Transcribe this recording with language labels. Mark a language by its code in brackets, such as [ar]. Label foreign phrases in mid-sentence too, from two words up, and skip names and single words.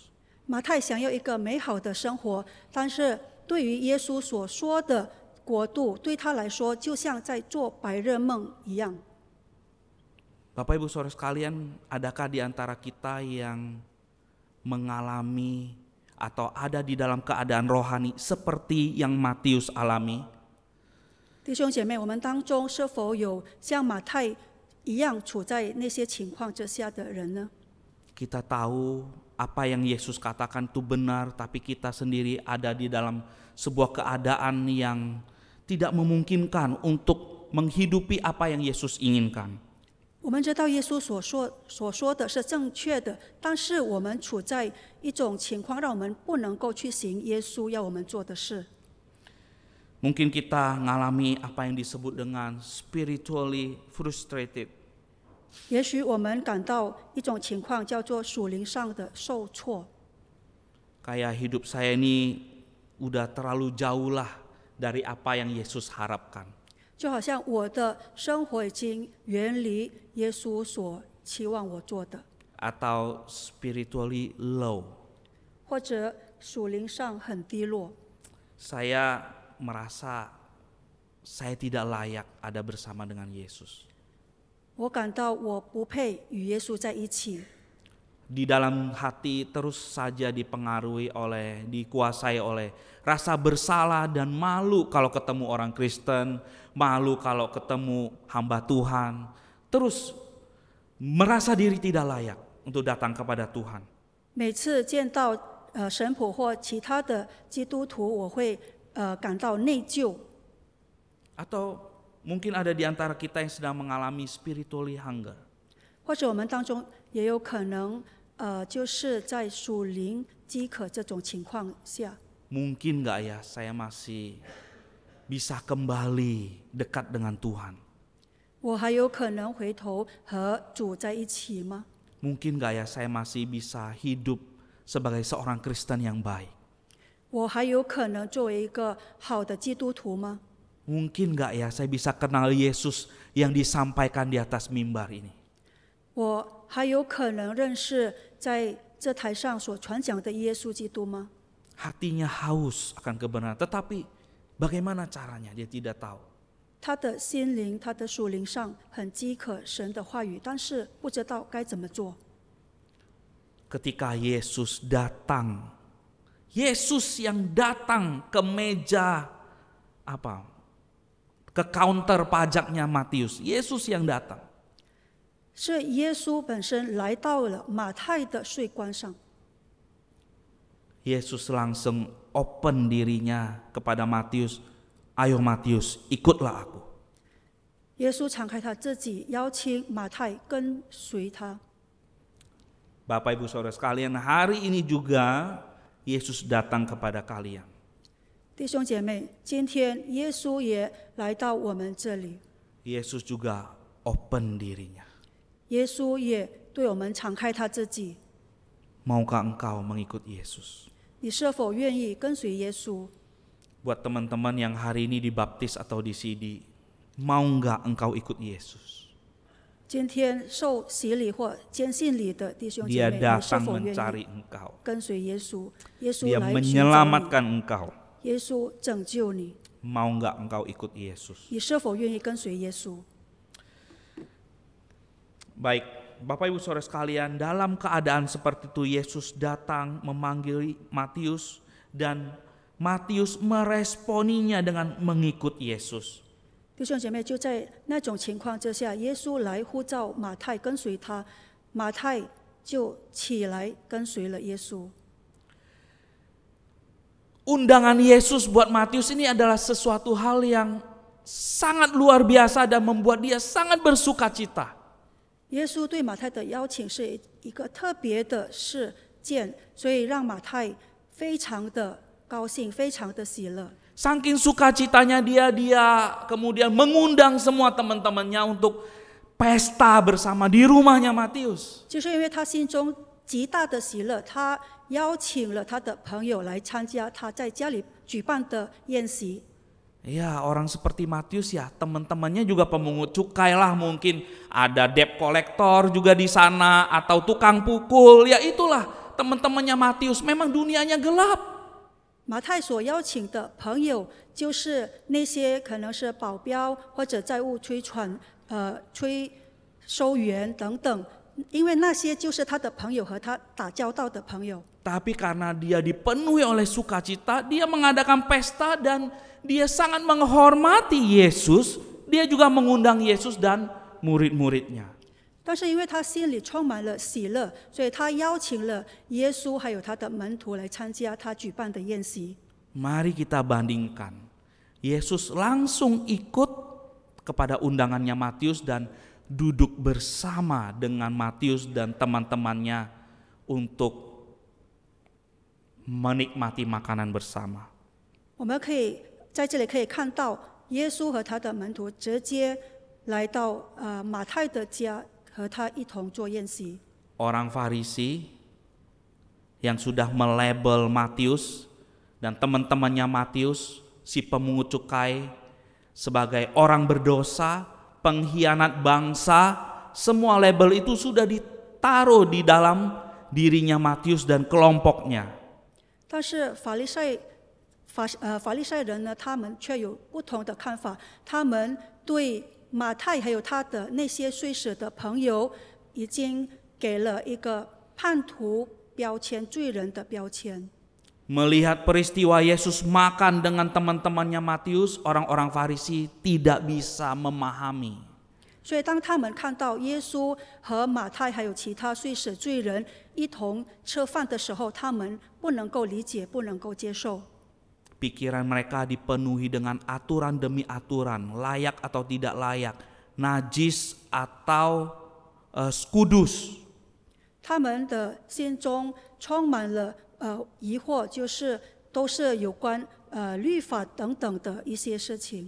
[zh] 马太想要一个美好的生活，但是对于耶稣所说的国度，对他来说就像在做白日梦一样。 [id] Bapak Ibu Saudara sekalian, adakah di antara kita yang mengalami atau ada di dalam keadaan rohani seperti yang Matius alami? [zh] 弟兄姐妹，我们当中是否有像马太一样处在那些情况之下的人呢？ [id] Kita tahu apa yang Yesus katakan itu benar, tapi kita sendiri ada di dalam sebuah keadaan yang tidak memungkinkan untuk menghidupi apa yang Yesus inginkan. [zh] 我们知道耶稣所说的是正确的，但是我们处在一种情况，让我们不能够去行耶稣要我们做的事。 [id] Mungkin kita ngalami apa yang disebut dengan [en] spiritually frustrated. [zh] 也许我们感到一种情况叫做属灵上的受挫， [id] Kayak hidup saya ini udah terlalu jauh lah dari apa yang Yesus harapkan. [zh] 就好像我的生活已经远离耶稣所期望我做的， [en] Atau spiritually low. [zh] 或者属灵上很低落。 [id] Saya merasa saya tidak layak ada bersama dengan Yesus. [zh] 我感到我不配与耶稣在一起， [id] Di dalam hati terus saja dikuasai oleh rasa bersalah dan malu kalau ketemu orang Kristen, malu kalau ketemu hamba Tuhan, terus merasa diri tidak layak untuk datang kepada Tuhan. [zh] 每次见到神仆或其他的基督徒，我会感到内疚。 [id] Atau mungkin ada di antara kita yang sedang mengalami [en] spiritually hunger. [zh] 或者我们当中也有可能就是在属灵饥渴这种情况下， [id] Mungkin gak ya saya masih bisa kembali dekat dengan Tuhan? [zh] 我还有可能回头和主在一起吗？ [id] Mungkin gak ya saya masih bisa hidup sebagai seorang Kristen yang baik? [zh] 我还有可能作为一个好的基督徒吗？ [id] Mungkin gak ya saya bisa kenal Yesus yang disampaikan di atas mimbar ini? [zh] 我还有可能认识在这台上所传讲的耶稣基督吗？ [id] Hatinya haus akan kebenaran, tetapi bagaimana caranya dia tidak tahu. [zh] 他的心灵，他的属灵上很饥渴神的话语，但是不知道该怎么做。 [id] Ketika Yesus datang, Yesus yang datang ke meja ke counter pajaknya Matius, Yesus yang datang. [zh] 是耶稣本身来到了马太的税关上， [id] Yesus langsung open dirinya kepada Matius, ayo Matius, ikutlah aku. [zh] 耶稣敞开他自己，邀请马太跟随他。 [id] Bapak Ibu Saudara sekalian, hari ini juga Yesus datang kepada kalian. [zh] 弟兄姐妹，今天耶稣也来到我们这里， [id] Yesus juga open dirinya. [zh] 耶稣也对我们敞开他自己。 [id] Maukah engkau mengikut Yesus? [zh] 你是否愿意跟随耶稣？ [id] Buat teman-teman yang hari ini dibaptis atau di CD, mau enggak engkau ikut Yesus? [zh] 今天受洗礼或坚信礼的弟兄姐 [id] Dia [zh] 妹，你是 [id] datang [zh] 否愿 [id] mencari [zh] 意 [id] engkau. [zh] 跟随耶稣？耶稣 [id] Dia [zh] 来寻找你， [id] menyelamatkan engkau. [zh] 耶稣拯救你。 [id] Mau nggak engkau ikut Yesus? [zh] 你是否愿意跟随耶稣？ [id] Baik, Bapak Ibu Saudara sekalian, dalam keadaan seperti itu Yesus datang memanggil Matius dan Matius meresponinya dengan mengikut Yesus. [zh] 弟兄姐妹，就在那种情况之下，耶稣来呼召马太跟随他，马太就起来跟随了耶稣。 [id] Undangan Yesus buat Matius ini adalah sesuatu hal yang sangat luar biasa dan membuat dia sangat bersuka cita. [zh] 耶稣对马太的邀请是一个特别的事件，所以让马太非常的高兴，非常的喜乐。 [id] Saking sukacitanya dia kemudian mengundang semua teman-temannya untuk pesta bersama di rumahnya Matius. [zh] 就是因为他心中极大的喜乐，他邀请了他的朋友来参加他在家里举办的宴席。 [id] Ya, orang seperti Matius ya, teman-temannya juga pemungut cukai lah, mungkin ada [en] debt collector [id] juga di sana atau tukang pukul. Ya itulah teman-temannya Matius, memang dunianya gelap. [zh] 马太所邀请的朋友，就是那些可能是保镖或者债务催收员等等，因为那些就是他的朋友和他打交道的朋友。 [id] Tapi karena dia dipenuhi oleh sukacita, dia mengadakan pesta dan dia sangat menghormati Yesus. Dia juga mengundang Yesus dan murid-muridnya. [zh] 但是因为他心里充满了喜乐，所以他邀请了耶稣还有他的门徒来参加他举办的宴席。 [id] Mari kita bandingkan. Yesus langsung ikut kepada undangannya Matius dan duduk bersama dengan Matius dan teman-temannya untuk menikmati makanan bersama. [zh] 我们可以在这里可以看到，耶稣和他的门徒直接来到马太的家，和他一同做宴席。 [id] Orang Farisi yang sudah melabel Matius dan teman-temannya Matius, si pemungut cukai, sebagai orang berdosa, pengkhianat bangsa, semua label itu sudah ditaruh di dalam dirinya Matius dan kelompoknya. [zh] 但是法利赛人呢，他们却有不同的看法。他们对马太还有他的那些睡死的朋友，已经给了一个叛徒标签、罪人的标签。 [id] Melihat peristiwa Yesus makan dengan teman-temannya Matius, orang-orang Farisi tidak bisa memahami. [zh] 所以，当他们看到耶稣和马太还有其他睡死罪人一同吃饭的时候，他们不能够理解，不能够接受。 [id] Pikiran mereka dipenuhi dengan aturan demi aturan, layak atau tidak layak, najis atau kudus. [zh] 他们的心中充满了疑惑，就是都是有关律法等等的一些事情。